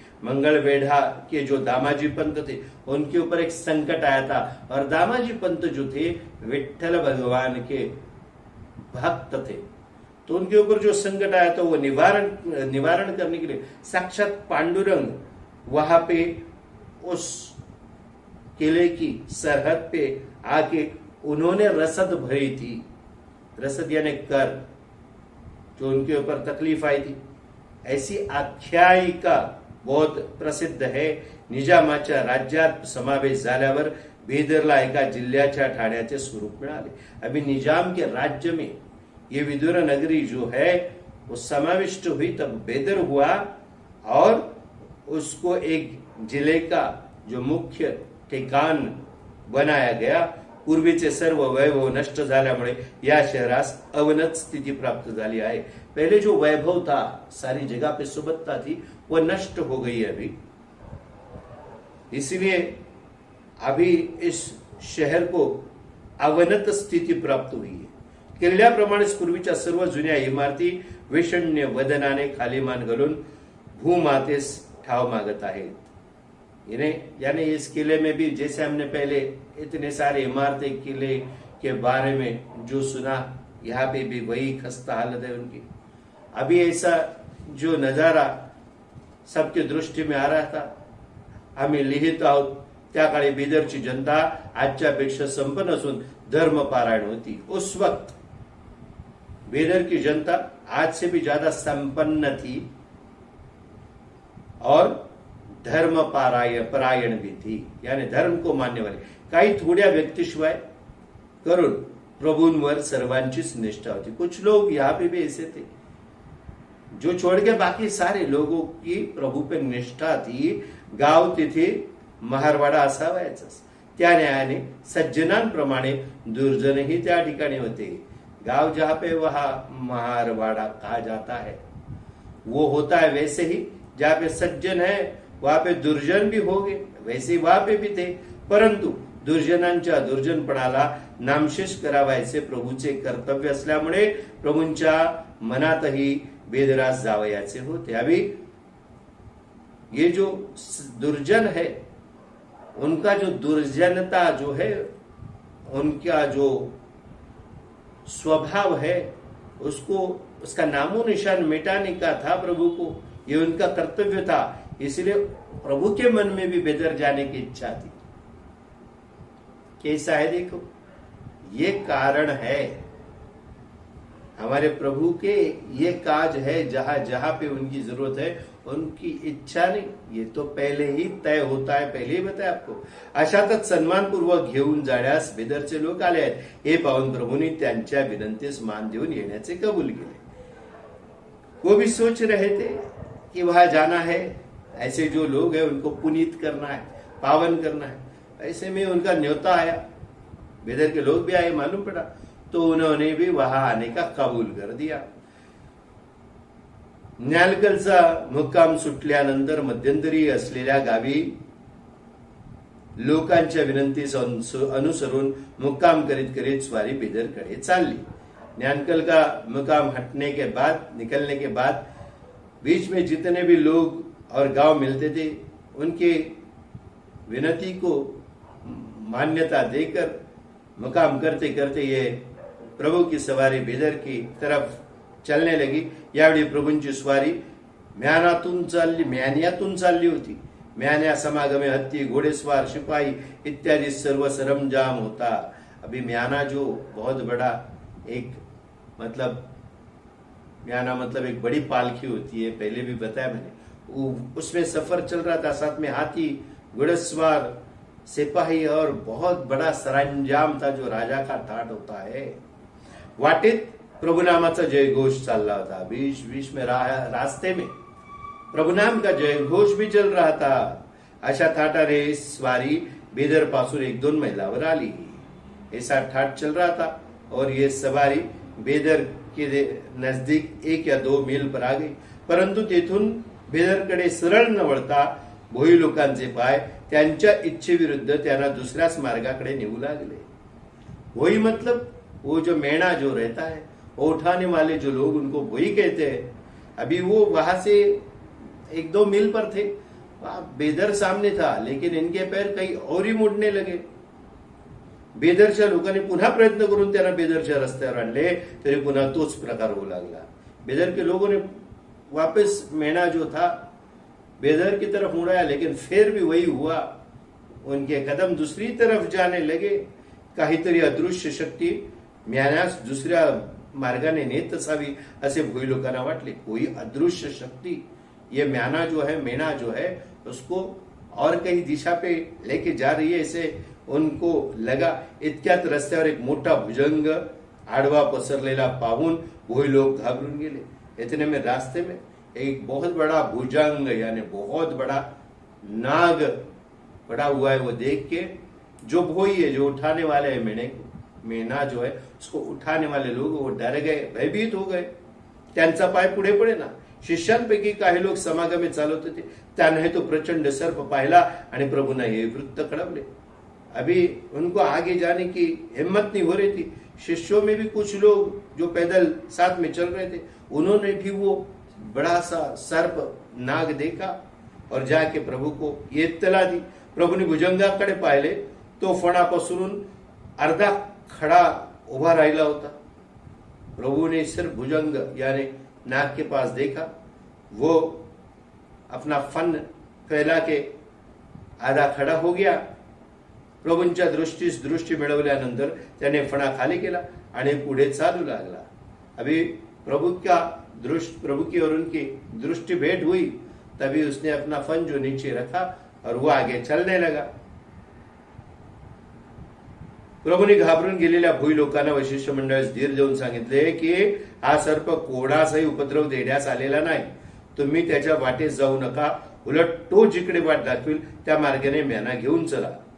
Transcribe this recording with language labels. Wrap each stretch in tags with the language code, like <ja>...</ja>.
<hi>मंगलवेढ़ा के जो दामाजी पंत थे उनके ऊपर एक संकट आया था और दामाजी पंत जो थे विठ्ठल भगवान के भक्त थे, तो उनके ऊपर जो संकट आया था वो निवारण करने के लिए साक्षात पांडुरंग वहां पे उस किले की सरहद पे आके उन्होंने रसद भरी थी। रसद यानी कर, जो उनके ऊपर तकलीफ आई थी। ऐसी आख्यायिका बहुत प्रसिद्ध है।</hi> <mr>निजामाच्या राज्यात समावेश झाल्यावर बेदरला एका जिल्ह्याच्या ठाण्याचे स्वरूप मिळाले।</mr> <hi>अभी निजाम के राज्य में ये विदुर नगरी जो है वो समाविष्ट हुई, तब बेदर हुआ और उसको एक जिले का जो मुख्य ठिकाण बनाया गया।</hi> <mr>पूर्वीचे सर्व वैभव नष्ट झाल्यामुळे या शहरास अवनत स्थिति प्राप्त झाली आहे।</mr> <hi>पहले जो वैभव था, सारी जगह पे सुबत्ता थी, वो नष्ट हो गई अभी। इसलिए अभी इस शहर को अवनत स्थिति प्राप्त हुई है।</hi> <mr>किल्ल्याप्रमाणेच पूर्वीच्या सर्व जुन्या इमारती विषण्य वदनाने खाली मान घालून भूमातेस ठाव मागत आहेत।</mr> <hi>यानी इस किले में भी जैसे हमने पहले इतने सारे इमारतें किले के बारे में जो सुना, यहाँ पे भी वही खस्ता हालत है उनकी। अभी ऐसा जो नजारा सबके दृष्टि में आ रहा था,</hi> <mr>आम्ही लिहित आहोत, त्या काळी बिदरची जनता आजच्यापेक्षा संपन्न असून धर्मपारायण होती।</mr> <hi>उस वक्त बेदर की जनता आज से भी ज्यादा संपन्न थी और धर्म परायण भी थी, यानी धर्म को मानने वाले</hi> <mr>काही थोड्या व्यक्तिशिवाय करून प्रभूंवर सर्वांचीच निष्ठा होती।</mr> <hi>कुछ लोग यहाँ पे भी ऐसे थे जो छोड़ के बाकी सारे लोगों की प्रभू पे निष्ठा थी।</hi> <mr>गाव तिथे महारवाडा असावायचाच, त्या न्यायाने सज्जनांप्रमाणे दुर्जनही त्या ठिकाणी होते।</mr> <hi>गांव जहाँ पे वहाँ महारवाड़ा कहा जाता है, वो होता है वैसे ही जहाँ पे सज्जन है वहां पे दुर्जन भी होंगे, वैसे वहां पे भी थे।</hi> <mr>परंतु दुर्जनांच्या दुर्जनपणाला नामशेष करावायचे प्रभूचे कर्तव्य असल्यामुळे प्रभूंच्या मनातही बेदरास जावयाचे होते।</mr> <hi>अभी ये जो दुर्जन है, उनका जो दुर्जनता जो है, उनका जो स्वभाव है, उसका नामो निशान मिटाने का था प्रभु को, ये उनका कर्तव्य था। इसलिए प्रभु के मन में भी बेदर जाने की इच्छा थी। कैसा है देखो, ये कारण है हमारे प्रभु के, ये काज है जहां जहां पे उनकी जरूरत है, उनकी इच्छा नहीं, ये तो पहले ही तय होता है, पहले ही बताया आपको।</hi> <mr>अशातच सन्मानपूर्वक घेऊन जाण्यास बेदरचे लोक आले आहेत, हे पाहून प्रभूंनी त्यांच्या विनंतीस मान देऊन येण्याचे कबूल केले।</mr> <hi>वो भी सोच रहे थे कि वहां जाना है, ऐसे जो लोग हैं उनको पुनीत करना है, पावन करना है। ऐसे में उनका न्योता आया, बेदर के लोग भी आए, मालूम पड़ा, तो उन्होंने भी वहां आने का कबूल कर दिया।</hi> <mr>न्यालकलचा मुक्काम सुटल्यानंतर मध्यंतरी असलेल्या गावी लोकांच्या विनंतीस अनुसरून मुक्काम करीत करीत स्वारी बेदरकडे चालली।</mr> <hi>न्यालकल का मुकाम हटने के बाद, निकलने के बाद बीच में जितने भी लोग और गांव मिलते थे, उनके विनती को मान्यता देकर मुकाम करते करते ये प्रभु की सवारी बेदर की तरफ चलने लगी।</hi> <mr>यावेळी प्रभूंची स्वारी म्यान्यातून चालली होती। म्यान्या समागमे हत्ती, घोडेस्वार, शिपाही इत्यादि सर्व सरंजाम होता।</mr> <hi>अभी म्याना जो बहुत बड़ा एक म्याना मतलब एक बड़ी पालकी होती है, पहले भी बताया मैंने। उसमें सफर चल रहा था, साथ में हाथी, घोड़सवार, सिपाही और बहुत बड़ा सरंजाम था जो राजा का ठाट होता है।</hi> <mr>वाटेत प्रभुनामाचा जयघोष चालला होता।</mr> <hi>बीच बीच में रास्ते में प्रभुनाम का जयघोष भी चल रहा था।</hi> <mr>अशा ठाटाने स्वारी बेदर पासून 1-2 मैलावर आली।</mr> <hi>ऐसा ठाट चल रहा था और ये सवारी बेदर के नजदीक 1 या 2 मील पर आ गई।</hi> <mr>परंतु तेथून बेदरकडे सरळ न वळता भोई लोकांचे पाय त्यांच्या इच्छेविरुद्ध त्यांना दुसऱ्याच मार्गाकडे नेऊ लागले।</mr> <hi>भोई मतलब वो जो मेणा जो रहता है, उठाने वाले जो लोग, उनको भोई कहते हैं। अभी वो वहां से 1-2 मील पर थे, बेदर सामने था, लेकिन इनके पैर कहीं और ही मुड़ने लगे।</hi> <mr>बेदरच्या लोकांनी पुन्हा प्रयत्न करून त्यांना बेदरच्या रस्त्यावर आणले, तरी पुन्हा तोच प्रकार होऊ लागला।</mr> <hi>बेदर के लोगों ने वापस मेणा जो था बेदर की तरफ मुड़ाया, लेकिन फिर भी वही हुआ, उनके कदम दूसरी तरफ जाने लगे।</hi> <mr>काहीतरी अदृश्य शक्ती म्यान्यास दुसऱ्या मार्गाने नेत असावी असे भोई लोकांना वाटले।</mr> <hi>कोई अदृश्य शक्ति ये म्याना जो है, मेणा जो है, उसको और कहीं दिशा पे लेके जा रही है, ऐसे उनको लगा।</hi> <mr>इतक्यात रस्त्यावर एक मोठा भुजंग आडवा पसरलेला पाहून भोई लोग घाबरून गेले।</mr> <hi>इतने में रास्ते में एक बहुत बड़ा भुजंग यानी बहुत बड़ा नाग पड़ा हुआ है। वो देख के जो भोई है, जो उठाने वाले है मेणा जो है, उसको उठाने वाले लोग वो डर गए, भयभीत हो गए।</hi> <mr>त्यांचा पाय पुढे पडे ना। शिष्यांपैकी काही लोग समागमे चालवत होते, त्याने तो प्रचंड सर्प पाहिला आणि प्रभूने हे वृत्त कळवले।</mr> <hi>अभी उनको आगे जाने की हिम्मत नहीं हो रही थी। शिष्यों में भी कुछ लोग जो पैदल साथ में चल रहे थे, उन्होंने भी वो बड़ा सा सर्प नाग देखा और जाके प्रभु को ये इत्तला दी।</hi> <mr>प्रभूने भुजंगाकडे पाहिले, तो फणापासून अर्धा खड़ा उभा राहिला होता।</mr> <hi>प्रभु ने सिर्फ भुजंग यानी नाग के पास देखा, वो अपना फन फैला के आधा खड़ा हो गया।</hi> <mr>प्रभूंच्या दृष्टीस दृष्टी मिळवल्यानंतर त्याने फणा खाली केला आणि पुढे चालू लागला।</mr> <hi>अभी प्रभु की और उनकी दृष्टि भेंट हुई तभी उसने अपना फन जो नीचे रखा और वो आगे चलने लगा.</hi> <mr>प्रभूंनी घाबरून गेलेल्या भुई लोकांना वैशिष्ट्य मंडळास धीर देऊन सांगितले की हा सर्प कोणाचाही उपद्रव देण्यास आलेला नाही. तुम्ही त्याच्या वाटेस जाऊ नका, उलट तो जिकडे वाट दाखविल त्या मार्गाने मेना घेऊन चला.</mr>